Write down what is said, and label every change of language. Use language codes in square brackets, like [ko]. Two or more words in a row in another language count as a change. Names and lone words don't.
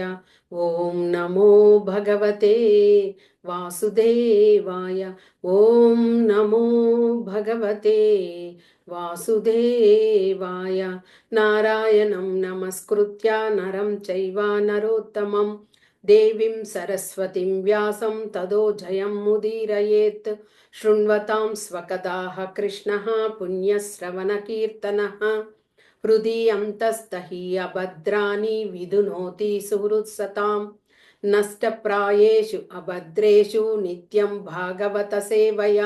[sa] ఓం నమో భగవతే వాసుదేవాయ. ఓం నమో భగవతే వాసుదేవాయ. నారాయణం నమస్కృత్య నరం చైవ నరోత్తమం దేవీం సరస్వతిం వ్యాసం తదో జయం ముదీరయేత్. శృణ్వతాం స్వకదాః కృష్ణः పుణ్యశ్రవణకీర్తనः. హృది అంతస్తహి అభద్రాని విధునోతి సుహృత్సతాం. నష్టప్రాయేషు అభద్రేషు నిత్యం భాగవత సేవయా.